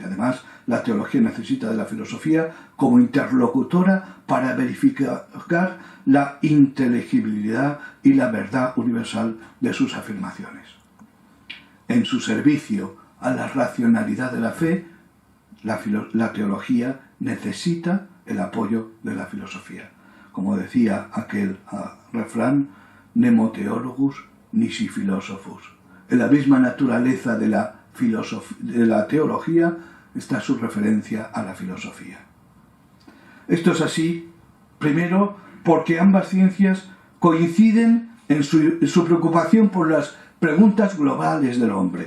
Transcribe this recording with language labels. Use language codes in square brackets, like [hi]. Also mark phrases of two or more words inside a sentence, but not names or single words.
[es] Además, la teología necesita de la filosofía como interlocutora para verificar la inteligibilidad y la verdad universal de sus afirmaciones. En su servicio a la racionalidad de la fe, la teología necesita el apoyo de la filosofía. Como decía aquel refrán: [la] nemo theologus nisi philosophus. [es] En la misma naturaleza de la teología está su referencia a la filosofía. Esto es así, primero, porque ambas ciencias coinciden en su preocupación por las preguntas globales del hombre.